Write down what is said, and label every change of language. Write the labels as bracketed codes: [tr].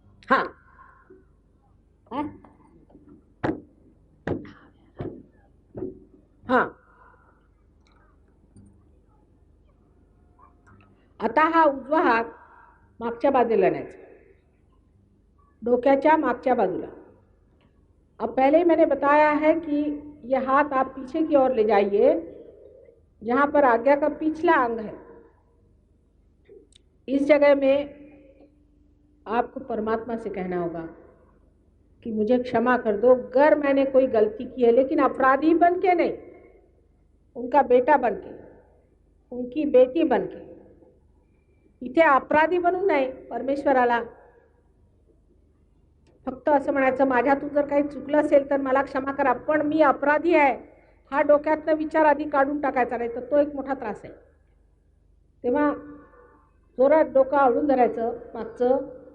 [mr] हाँ हाँ. आता हा उजवा हात मागच्या बाजूला न्यायचा, डोक्याच्या मागच्या बाजूला. [hi] अब पहले ही मैंने बताया है कि ये हाथ आप पीछे की ओर ले जाइए, जहाँ पर आज्ञा का पिछला अंग है. इस जगह में आपको परमात्मा से कहना होगा कि मुझे क्षमा कर दो अगर मैंने कोई गलती की है, लेकिन अपराधी बन के नहीं, उनका बेटा बन के, उनकी बेटी बन के. [mr] इथे अपराधी बनून नाही, परमेश्वराला फक्त असं म्हणायचं, माझ्यातून जर काही चुकलं असेल तर मला क्षमा करा, पण मी अपराधी आहे. हा डोक्यातनं विचार आधी काढून टाकायचा, नाही तर तो एक मोठा त्रास आहे. तेव्हा जोरात डोकं आवळून धरायचं मागचं,